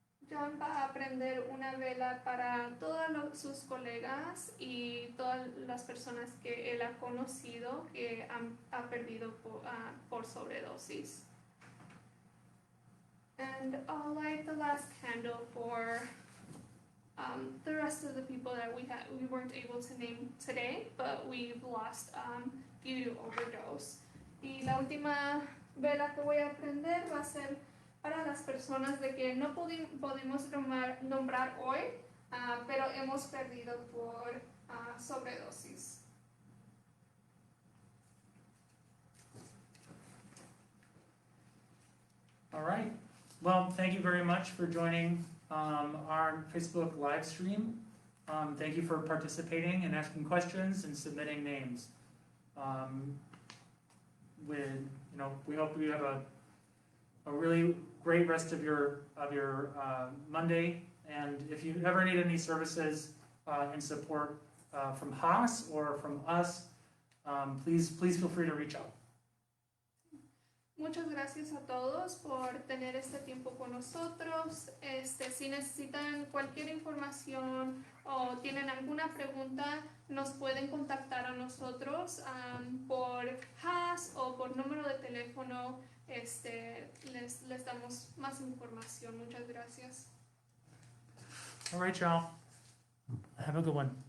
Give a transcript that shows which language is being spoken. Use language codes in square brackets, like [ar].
[es] John va a prender una vela para todos sus colegas y todas las personas que él ha conocido que ha perdido por sobredosis. [en] And I'll light the last candle for the rest of the people that we weren't able to name today, but we've lost due to overdose. [es] Y la última vela que voy a prender va a ser para las personas de que no pudimos nombrar hoy, pero hemos perdido por sobredosis. [en] All right. Well, thank you very much for joining our Facebook live stream. Thank you for participating and asking questions and submitting names. We hope you have a really great rest of your Monday. And if you ever need any services and support from Haas or from us, please feel free to reach out. [es] Muchas gracias a todos por tener este tiempo con nosotros. Si necesitan cualquier información o tienen alguna pregunta, nos pueden contactar a nosotros por Haas o por número de teléfono. Les damos más información. Muchas gracias. [en] All right, y'all. Have a good one.